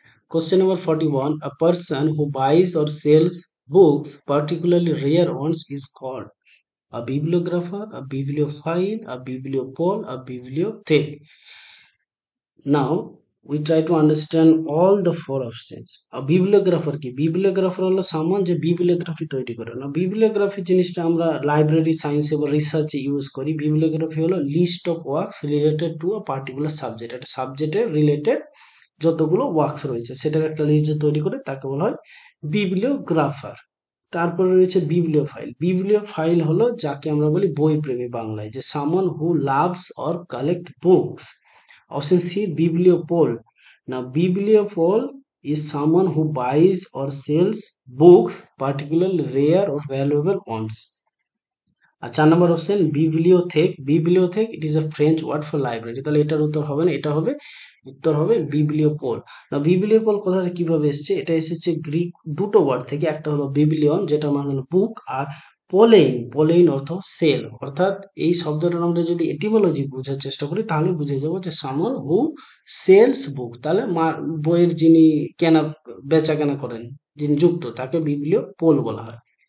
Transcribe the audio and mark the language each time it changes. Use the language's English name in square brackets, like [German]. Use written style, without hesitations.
[English] Question number 41, a person who buys or sells books, particularly rare ones, is called a bibliographer, a bibliophile, a bibliopole, a bibliothek. Now we try to understand all the four options. A bibliographer কি? [Bangla] bibliographer হলো সামন যে bibliography তৈরি করে। না, bibliography জিনিসটা আমরা library সায়েন্সে বা রিসার্চে ইউজ করি। বিবলিওগ্রাফি হলো [English] list of works related to a particular subject, [Bangla] একটা সাবজেক্টের রিলেটেড যতগুলো ওয়ার্কস রয়েছে সেটার একটা লিস্ট তৈরি করে তাকে বলা হয় বিবলিওগ্রাফার। তারপরে রয়েছে বিবলিওফাইল হলো যাকে আমরা বলি বই প্রেমী বাংলায়, যে [English] Someone who loves or collect books. Option C, bibliopole. Now, bibliopole is someone who buys or sells books, particularly rare or valuable ones. 4 number option, bibliothèque. Bibliothèque, it is a French word for library. [Bangla] তাহলে এটার উত্তর হবে না, এটা হবে উত্তর হবে বিবলিওপোল। না, বিবলিওপোল কথাটা কিভাবে এসেছে? এটা এসেছে গ্রিক দুটো ওয়ার্ড থেকে, একটা হলো বিবলিয়ন যেটা মানে হলো বুক, আর পোলেইন অর্থ সেল। অর্থাৎ এই শব্দটার আমরা যদি এটিমোলজি বোঝার চেষ্টা করি তাহলে বুঝে যাবো যে [English] someone who sells book, [Bangla] তাহলে বইয়ের যিনি বেচা কেনা করেন, যিনি যুক্ত, তাকে বিবলিওপোল বলা হয়।